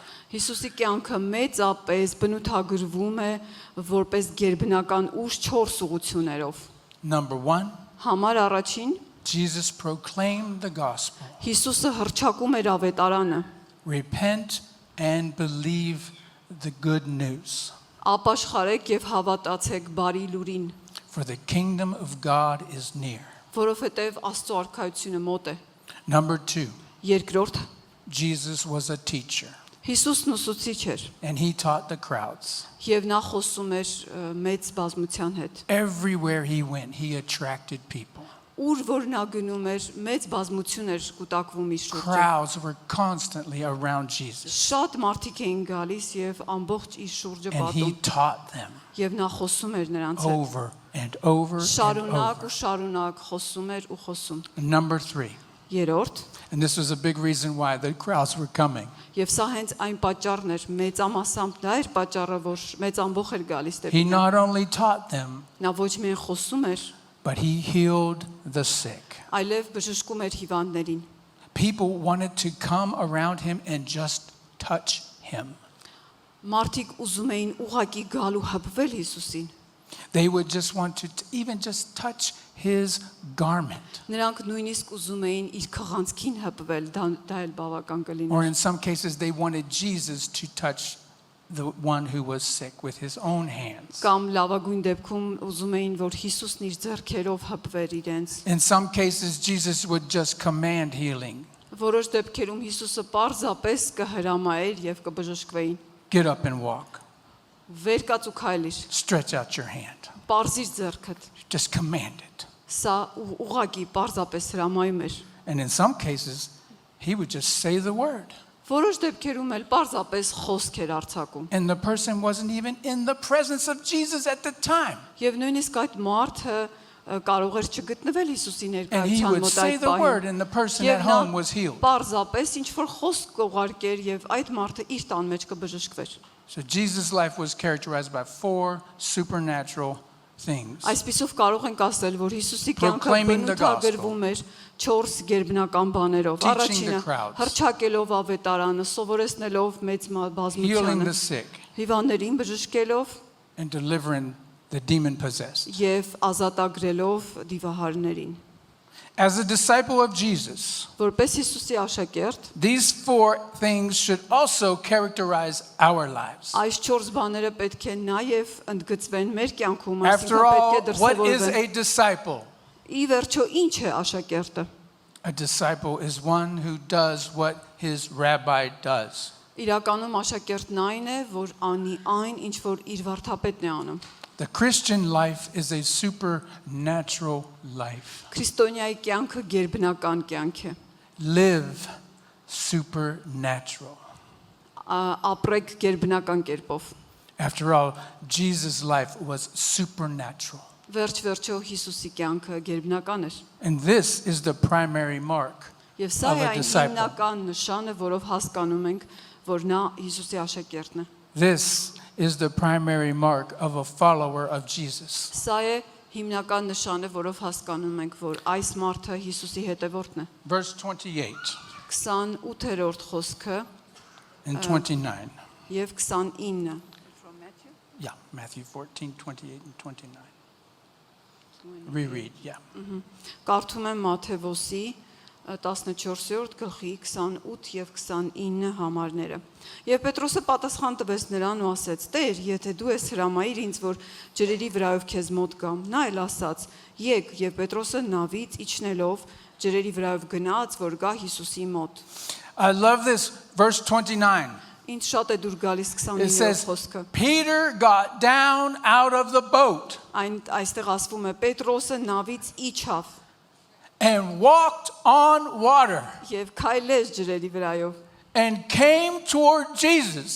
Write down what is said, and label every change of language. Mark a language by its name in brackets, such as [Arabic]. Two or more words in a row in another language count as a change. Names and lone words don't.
[Armenian] Հիսուսի կյանքը մեծապես բնութագրվում է որպես գերբնական ուժ 4 ուղություններով։ [English] Number 1, [Armenian] Համար առաջին, [English] Jesus proclaimed the gospel. [Armenian] Հիսուսը հռչակում էր ավետարանը. [English] Repent and believe the good news. [Armenian] Ապաշխարեք եւ հավատացեք բարի լուրին, [English] For the kingdom of God is near. [Armenian] որովհետեւ Աստծո արքայությունը մոտ է։ [English] Number 2, [Armenian] Երկրորդ, [English] Jesus was a teacher [Armenian] Հիսուսն ուսուցիչ էր [English] and he taught the crowds. [Armenian] եւ նա խոսում էր մեծ բազմության հետ։ [English] Everywhere he went, he attracted people. [Armenian] Ուր որ նա գնում էր, մեծ բազմություն էր կուտակվում իր շուրջը։ [English] Crowds were constantly around Jesus [Armenian] Շատ մարդիկ էին գալիս եւ ամբողջ իր շուրջը [English] and he [Armenian] պատում [English] taught them [Armenian] եւ նա խոսում էր նրանց հետ։ [English] over and over and [Armenian] Շարունակ ու [English] over. [Armenian] շարունակ խոսում էր ու խոսում։ [English] Number 3, [Armenian] Երորդ, [English] and this was a big reason why the crowds were coming. [Armenian] եւ սա հենց այն պատճառն էր, մեծամասամբ դա էր պատճառը, որ մեծ ամբողջ էր գալիս [English] He [Armenian] դեպի նա։ [English] not only taught them, [Armenian] Նա ոչ միայն խոսում էր, [English] but he healed the sick. [Armenian] այլև բժշկում էր հիվանդներին։ [English] People wanted to come around him and just touch him. [Armenian] Մարդիկ ուզում էին ուղակի գալ ու հպվել Հիսուսին։ [English] They would just want to even just touch his garment. [Armenian] Նրանք նույնիսկ ուզում էին իր քղանցքին հպվել, դա էլ բավական կլիներ։ [English] Or in some cases, they wanted Jesus to touch the one who was sick with his own hands. [Armenian] Կամ լավագույն դեպքում ուզում էին, որ Հիսուսն իր ձեռքերով հպվեր իրենց։ [English] In some cases, Jesus would just command healing. [Armenian] Որոշ դեպքերում Հիսուսը պարզապես կհրամայեր եւ կբժշկվեին։ [English] Get up and walk. [Armenian] Վեր կաց ու քայլիր, [English] Stretch out your hand. [Armenian] պարզիր ձեռքդ։ [English] Just command it. [Armenian] Սա ուղակի պարզապես հրամայում էր։ [English] And in some cases, he would just say the word. [Armenian] Որոշ դեպքերում էլ պարզապես խոսք էր արձակում։ [English] And the person wasn't even in the presence of Jesus at the time. [Armenian] Եւ նույնիսկ այդ մարդը կարող էր չգտնվել Հիսուսի [English] And he [Armenian] ներկայության [English] would [Armenian] մոտ [English] say [Armenian] այդ [English] the word, [Armenian] պահին։ [English] and the person [Armenian] Եվ [English] at [Armenian] նա [English] home was healed. [Armenian] պարզապես ինչ որ խոսք կուղարկեր եւ այդ մարդը իր տան մեջ կբժշկվեր։ [English] So Jesus' life was characterized by 4 supernatural things. [Armenian] Այսպիսով կարող ենք ասել, որ Հիսուսի կյանքը [English] Proclaiming the [Armenian] բնութագրվում էր 4 գերբնական բաներով։ [English] Teaching the [Armenian] Առաջինը [English] crowds. [Armenian] հռչակելով ավետարանը, սովորեցնելով մեծ [English] Healing [Armenian] բազմությանը, [English] the sick [Armenian] հիվանդներին բժշկելով [English] and delivering the demon-possessed. [Armenian] եւ ազատագրելով դիվահարներին։ [English] As a disciple of Jesus, [Armenian] Որպես Հիսուսի աշակերտ, [English] these 4 things should also characterize our lives. [Armenian] այս 4 բաները պետք է նաեւ ընդգծվեն մեր կյանքում, [English] After [Armenian] այսինքն [English] all, [Armenian] պետք է [English] what is [Armenian] դրսևորվեն։ [English] a disciple? [Armenian] Ի վերջո ինչ է աշակերտը։ [English] A disciple is one who does what his rabbi does. [Armenian] Իրականում աշակերտն այն է, որ անի այն, ինչ որ իր վարդապետն է անում։ [English] The Christian life is a supernatural life. [Armenian] Քրիստոնյայի կյանքը գերբնական կյանք է։ [English] Live supernatural. [Armenian] Ապրեք գերբնական կերպով։ [English] After all, Jesus' life was supernatural. [Armenian] Վերջ-վերջո Հիսուսի կյանքը գերբնական էր։ [English] And this is the primary mark [Armenian] Եվ սա [English] of [Armenian] է [English] a [Armenian] այն [English] disciple. [Armenian] հիմնական նշանը, որով հասկանում ենք, որ նա Հիսուսի աշակերտն է։ [English] This is the primary mark of a follower of Jesus. [Armenian] Սա է հիմնական նշանը, որով հասկանում ենք, որ այս մարդը Հիսուսի հետևորդն է։ [English] Verse 28 [Armenian] 28-րդ խոսքը [English] and 29. [Armenian] եւ 29։ [English] Yeah, Matthew 14, 28 and 29. Reread, yeah. [Armenian] Կարդում եմ Մատթեոսի 14-րդ գլխի 28 եւ 29 համարները։ Եվ Պետրոսը պատասխան տվեց նրան ու ասեց. Տեր, եթե դու ես հրամայիր ինձ, որ ջրերի վրայով քեզ մոտ գամ։ Նա էլ ասաց. Եկ, եւ Պետրոսը նավից իջնելով ջրերի վրայով գնաց, որ գա Հիսուսի մոտ։ [English] I love this, verse 29. [Armenian] Ինչ շատ է դուր գալիս [English] It [Armenian] 29-րդ [English] says, [Armenian] խոսքը։ [English] Peter got down out of the boat [Armenian] Այստեղ ասվում է Պետրոսը նավից իջավ [English] and walked on water [Armenian] եւ քայլեց ջրերի վրայով [English] and came toward Jesus.